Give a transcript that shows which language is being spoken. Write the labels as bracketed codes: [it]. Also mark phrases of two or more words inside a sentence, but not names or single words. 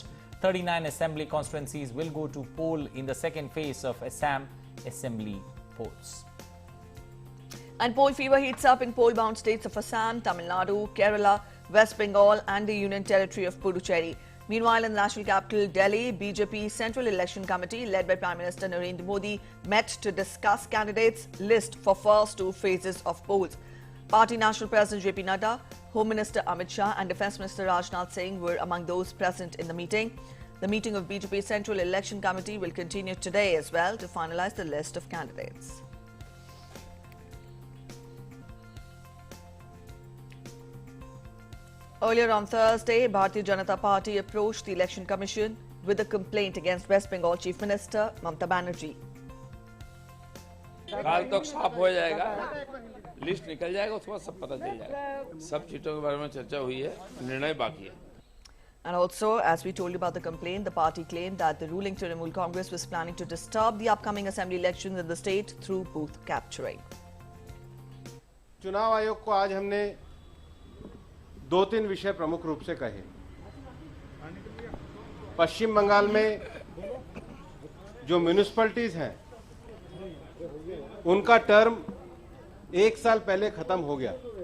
[en] 39 assembly constituencies will go to poll in the second phase of Assam Assembly polls. And poll fever heats up in poll-bound states of Assam, Tamil Nadu, Kerala, West Bengal and the Union Territory of Puducherry. Meanwhile, in the national capital, Delhi, BJP Central Election Committee, led by Prime Minister Narendra Modi, met to discuss candidates' list for first two phases of polls. Party National President JP Nadda, Home Minister Amit Shah and Defence Minister Rajnath Singh were among those present in the meeting. The meeting of BJP Central Election Committee will continue today as well to finalise the list of candidates. Earlier on Thursday, Bharatiya Janata Party approached the Election Commission with a complaint against West Bengal Chief Minister Mamata Banerjee. [hi] काल तक साफ हो जाएगा, लिस्ट निकल जाएगा, उसके बाद सब पता चल जाएगा। सब चीजों के बारे में चर्चा हुई है, निर्णय बाकी है। [en] And also, as we told you about the complaint, the party claimed that the ruling Trinamool Congress was planning to disturb the upcoming assembly elections in the state through booth capturing. [hi] चुनाव आयोग को आज हमने दो तीन विषय प्रमुख रूप से कहे। पश्चिम बंगाल में जो म्यूनिसिपैलिटीज हैं उनका टर्म एक साल पहले खत्म हो गया।